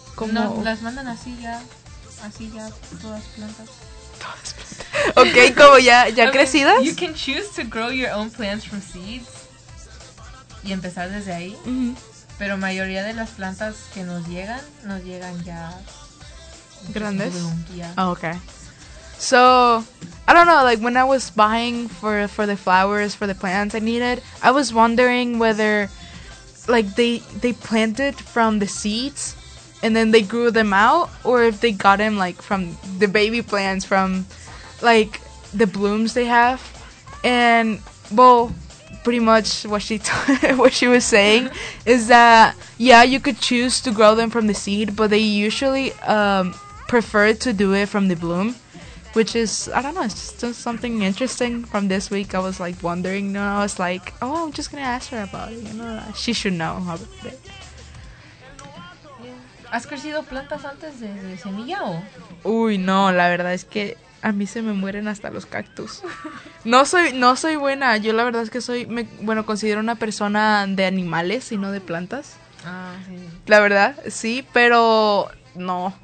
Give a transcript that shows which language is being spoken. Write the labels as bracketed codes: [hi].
[es] No, las mandan así ya, todas plantas. Okay, como ya crecidas. [en] You can choose to grow your own plants from seeds [es] y empezar desde ahí. Pero mayoría de las plantas que nos llegan ya grandes. [en] Yeah. Oh, okay. So, I don't know, like when I was buying for the flowers, for the plants I needed, I was wondering whether like they planted from the seeds and then they grew them out, or if they got them like from the baby plants, from like the blooms they have. And well, pretty much what she was saying is that yeah, you could choose to grow them from the seed, but they usually prefer to do it from the bloom, which is, I don't know, it's just something interesting from this week. I was like wondering, you know, I was like, oh, I'm just gonna ask her about it, you know, she should know about it. [es] ¿Has crecido plantas antes de semilla o...? Uy, no, la verdad es que a mí se me mueren hasta los cactus. No soy buena, yo la verdad es que me considero una persona de animales y no de plantas. Ah, sí. La verdad, sí, pero no.